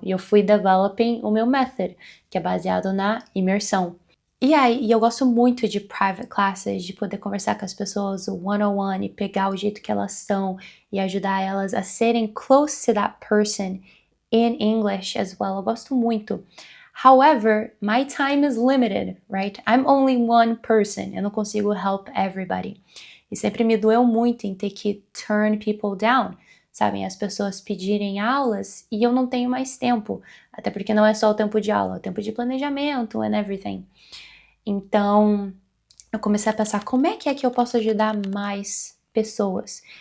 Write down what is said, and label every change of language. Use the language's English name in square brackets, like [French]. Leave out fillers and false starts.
[Portuguese] E eu fui developing o meu method, que é baseado na imersão. E eu gosto muito de [English] private classes, [Portuguese] de poder conversar com as pessoas one-on-one e pegar o jeito que elas são e ajudar elas a serem [English] close to that person in English as well. [Portuguese] Eu gosto muito. [English] However, my time is limited, right? I'm only one person. [Portuguese] Eu não consigo [English] help everybody. [Portuguese] E sempre me doeu muito em ter que [English] turn people down. [Portuguese] Sabem, as pessoas pedirem aulas e eu não tenho mais tempo. Até porque não é só o tempo de aula, é o tempo de planejamento [English] and everything. [Portuguese] Então, eu comecei a pensar como é que eu posso ajudar mais pessoas.